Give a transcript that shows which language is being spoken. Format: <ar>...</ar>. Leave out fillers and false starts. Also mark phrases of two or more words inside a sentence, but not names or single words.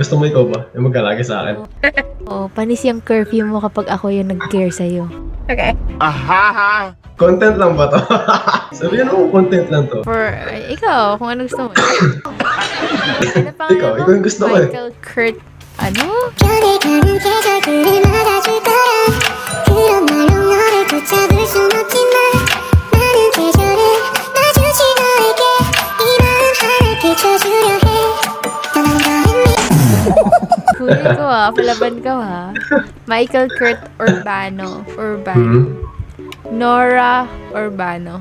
<tl>Gusto mo ikaw ba? Yung mag-aalaga sa akin. Oh, panis yung curfew mo kapag ako yung nag-care sa'yo. Okay. Content lang ba to? Sabihin mo, content lang to. For, ikaw, kung ano gusto mo. Ano pa Ikaw yung gusto ko eh. Michael Kurt, ano?</tl> <ko>변해가는 계절들을 맞아줄 거야 그런 말로 너를 붙잡을 순 없지만 나는 계절을 맞추지 너에게 이 마음 하늘 비춰주려 해 떠난다 했니</ko> <tl>Huli ko palaban ka Michael Kurt Urbano. Nora Urbano.</tl>